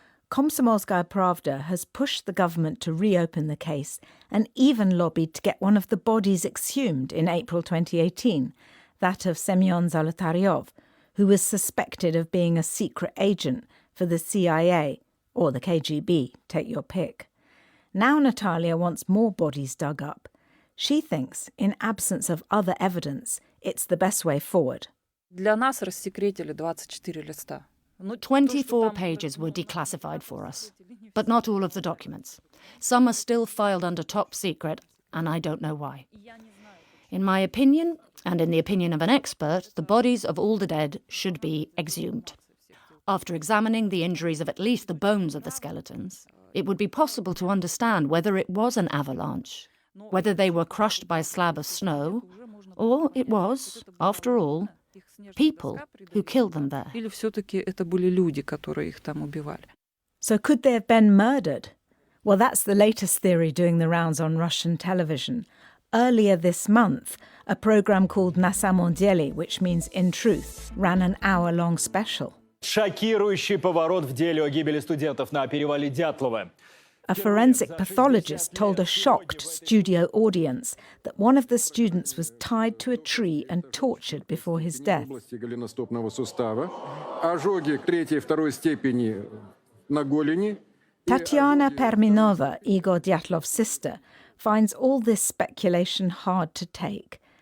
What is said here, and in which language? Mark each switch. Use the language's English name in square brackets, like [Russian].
[English] Komsomolskaya Pravda has pushed the government to reopen the case and even lobbied to get one of the bodies exhumed in April 2018, that of Semyon Zolotaryov, who was suspected of being a secret agent for the CIA or the KGB, take your pick. Now Natalia wants more bodies dug up. She thinks, in absence of other evidence, it's the best way forward. [Russian] Для нас рассекретили 24 листа. [English] 24 pages were declassified for us, but not all of the documents. Some are still filed under top secret, and I don't know why. In my opinion, and in the opinion of an expert, the bodies of all the dead should be exhumed. After examining the injuries of at least the bones of the skeletons, it would be possible to understand whether it was an avalanche, whether they were crushed by a slab of snow, or it was, after all, people who killed them there. [Russian] Или все-таки это были люди, которые их там убивали. [English] So could they have been murdered? Well, that's the latest theory doing the rounds on Russian television. Earlier this month, a programme called Na samom dele, which means In Truth, ran an hour-long special. [Russian] Шокирующий поворот в деле о гибели студентов на перевале Дятлова. [English] A forensic pathologist told a shocked studio audience that one of the students was tied to a tree and tortured before his death. Tatiana Perminova, Igor Dyatlov's sister, finds all this speculation hard to take.